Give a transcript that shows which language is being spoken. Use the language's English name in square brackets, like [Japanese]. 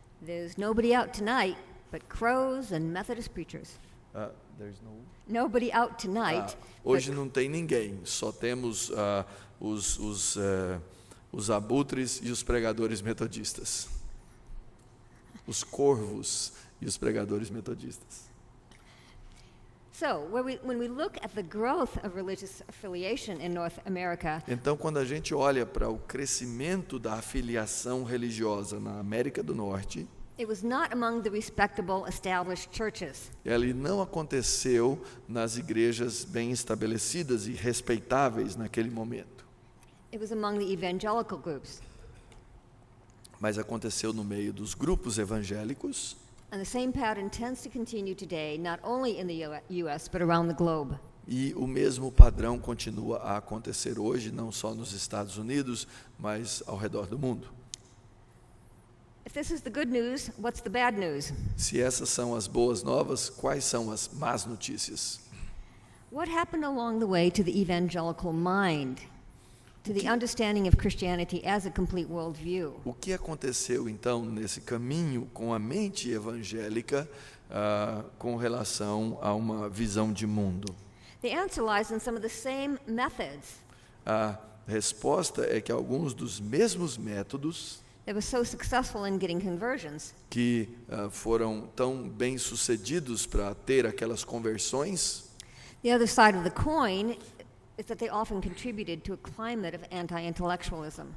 [English] There's nobody out tonight but crows and Methodist preachers. There's no... Nobody out tonight. [Portuguese] Hoje não tem ninguém, só temos os abutres e os pregadores metodistas. Os corvos e os pregadores metodistas. [English] So, when we look at the growth of religious affiliation in North America, [Portuguese] Então, quando a gente olha para o crescimento da afiliação religiosa na América do Norte, [English] it was not among the respectable established churches. [Portuguese] ele não aconteceu nas igrejas bem estabelecidas e respeitáveis naquele momento, [English] It was among the evangelical groups. [Portuguese] mas aconteceu no meio dos grupos evangélicos. [English] And the same pattern tends to continue today, not only in the US, but around the globe. [Portuguese] E o mesmo padrão continua a acontecer hoje, não só nos Estados Unidos, mas ao redor do mundo. [English] If this is the good news, what's the bad news? [Portuguese] Se essas são as boas novas, quais são as más notícias? [English] What happened along the way to the evangelical mind, to the understanding of Christianity as a complete worldview? [Portuguese] O que aconteceu então nesse caminho com a mente evangélica com relação a uma visão de mundo? [English] The answer lies in some of the same methods [Portuguese] A resposta é que alguns dos mesmos métodos [English] that were so successful in getting conversions [Portuguese] que foram tão bem sucedidos para ter aquelas conversões, [English] the other side of the coin is that they often contributed to a climate of anti-intellectualism.